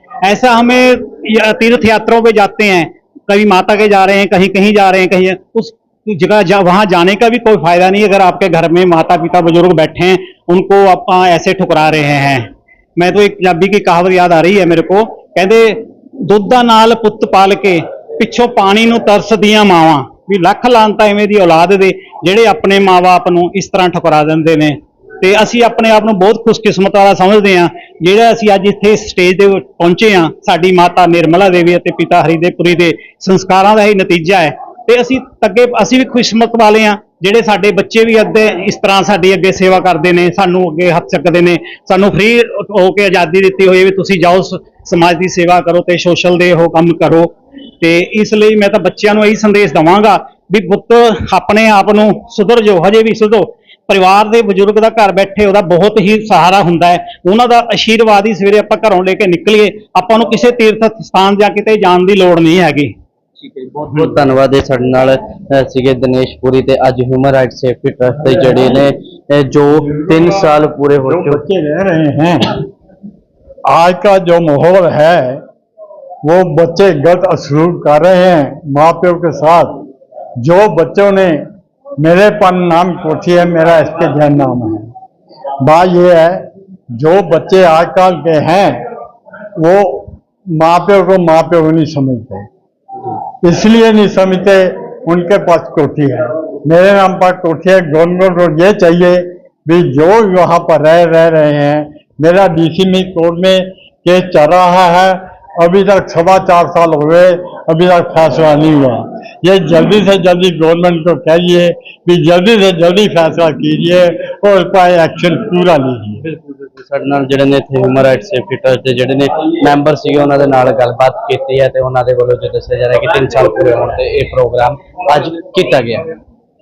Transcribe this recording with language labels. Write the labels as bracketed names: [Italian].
[Hindi] ऐसा हमें तीर्थ यात्राओं पे जाते हैं, कभी माता के जा रहे हैं, कहीं कहीं जा रहे हैं, कहीं उस जगह वहां जाने का भी कोई फायदा नहीं अगर आपके घर में माता पिता बुजुर्ग बैठे हैं, उनको आप ऐसे ठुकरा रहे हैं। मैं तो एक पंजाबी की कहावत याद आ रही है मेरे को, कहते [Punjabi] दुद्धा नाल पुੱਤ पाल के पिछों पानी ਨੂੰ ਤਰਸਦੀਆਂ ਮਾਵਾਂ, ਵੀ ਲੱਖ ਲਾਂਤਾਂ ਐਵੇਂ ਦੀ ਔਲਾਦ ਦੇ ਜਿਹੜੇ ਆਪਣੇ ਮਾਂ-ਬਾਪ ਨੂੰ ਇਸ ਤਰ੍ਹਾਂ ਠੁਕਰਾ ਦਿੰਦੇ ਨੇ। ਤੇ ਅਸੀਂ ਆਪਣੇ ਆਪ ਨੂੰ ਬਹੁਤ ਖੁਸ਼ਕਿਸਮਤ ਵਾਲਾ ਸਮਝਦੇ ਹਾਂ ਜਿਹੜਾ ਅਸੀਂ ਅੱਜ ਇੱਥੇ ਸਟੇਜ ਤੇ ਪਹੁੰਚੇ ਹਾਂ। ਸਾਡੀ ਮਾਤਾ ਨਿਰਮਲਾ ਦੇਵੀ ਅਤੇ ਪਿਤਾ ਹਰੀਦੇਵਪੁਰੀ ਦੇ ਸੰਸਕਾਰਾਂ ਦਾ ਹੀ ਨਤੀਜਾ ਹੈ ਤੇ ਅਸੀਂ ਵੀ ਖੁਸ਼ਕਿਸਮਤ ਵਾਲੇ ਹਾਂ ਜਿਹੜੇ ਸਾਡੇ ਬੱਚੇ ਵੀ ਅੱਗੇ ਇਸ ਤਰ੍ਹਾਂ ਸਾਡੀ ਅੱਗੇ ਸੇਵਾ ਕਰਦੇ ਨੇ, ਸਾਨੂੰ ਅੱਗੇ ਹੱਥ ਚੱਕਦੇ ਨੇ, ਸਾਨੂੰ ਫ੍ਰੀ ਹੋ ਕੇ ਆਜ਼ਾਦੀ ਦਿੱਤੀ ਹੋਈ ਹੈ ਵੀ ਤੁਸੀਂ ਜਾਓ ਸਮਾਜ ਦੀ ਸੇਵਾ ਕਰੋ ਤੇ ਸੋਸ਼ਲ ਦੇ ਉਹ ਕੰਮ ਕਰੋ। ਤੇ ਇਸ ਲਈ ਮੈਂ ਤਾਂ ਬੱਚਿਆਂ ਨੂੰ ਇਹੀ ਸੰਦੇਸ਼ ਦਵਾਂਗਾ ਵੀ ਪੁੱਤ ਆਪਣੇ ਆਪ ਨੂੰ ਸੁਧਰ ਜਾਓ, ਹਜੇ ਵੀ ਸੁਧਰੋ। ਪਰਿਵਾਰ ਦੇ ਬਜ਼ੁਰਗ ਦਾ ਘਰ ਬੈਠੇ ਉਹਦਾ ਬਹੁਤ ਹੀ ਸਹਾਰਾ ਹੁੰਦਾ ਹੈ, ਉਹਨਾਂ ਦਾ ਆਸ਼ੀਰਵਾਦ ਹੀ ਸਵੇਰੇ ਆਪਾਂ ਘਰੋਂ ਲੈ ਕੇ ਨਿਕਲੀਏ, ਆਪਾਂ ਨੂੰ ਕਿਸੇ ਤੀਰਥ ਸਥਾਨ ਜਾਂ ਕਿਤੇ ਜਾਣ ਦੀ ਲੋੜ ਨਹੀਂ ਹੈਗੀ। ਠੀਕ ਹੈ ਜੀ, ਬਹੁਤ ਬਹੁਤ ਧੰਨਵਾਦ ਹੈ। ਸਾਡੇ ਨਾਲ ਸੀਗੇ ਦਿਨੇਸ਼ ਪੁਰੀ ਤੇ ਅੱਜ ਹਿਊਮਨ ਰਾਈਟ ਸੇਫਟੀ ਟਰਸਟ ਦੇ ਜਿਹੜੇ ਨੇ ਜੋ 3 ਸਾਲ [Hindi] पूरे हो चुके बच्चे रह रहे हैं, आज का जो माहौल है वो बच्चे गलत असलूक कर रहे हैं माँ प्यो के साथ। जो बच्चों ने मेरे पन नाम कोठी है, मेरा इस पे जैन नाम है। बात ये है जो बच्चे आजकल के हैं वो माँ प्यो को नहीं समझते, इसलिए नहीं समझते उनके पास कोठी है, मेरे नाम पर कोठी है। गवर्नमेंट को ये चाहिए भी जो वहाँ पर रह रहे हैं, मेरा डीसी में कोर्ट में केस चल रहा है, अभी तक 4.25 साल हो गए, अभी तक फैसला नहीं हुआ। ये जल्दी से जल्दी गवर्नमेंट को कहिए भी जल्दी से जल्दी फैसला कीजिए और उसका एक्शन पूरा लीजिए। [Punjabi] ਸਾਡੇ ਨਾਲ ਜਿਹੜੇ ਨੇ ਇੱਥੇ ਹਿਊਮਨ ਰਾਈਟ ਸੇਫਟੀ ਟਰਸਟ ਦੇ ਜਿਹੜੇ ਨੇ ਮੈਂਬਰ ਸੀਗੇ ਉਹਨਾਂ ਦੇ ਨਾਲ ਗੱਲਬਾਤ ਕੀਤੀ ਹੈ ਤੇ ਉਹਨਾਂ ਦੇ ਵੱਲੋਂ ਜੋ ਦੱਸਿਆ ਜਾ ਰਿਹਾ ਕਿ 3 ਸਾਲ ਪੂਰੇ ਹੋਣ ਤੇ ਇਹ ਪ੍ਰੋਗਰਾਮ ਅੱਜ ਕੀਤਾ ਗਿਆ।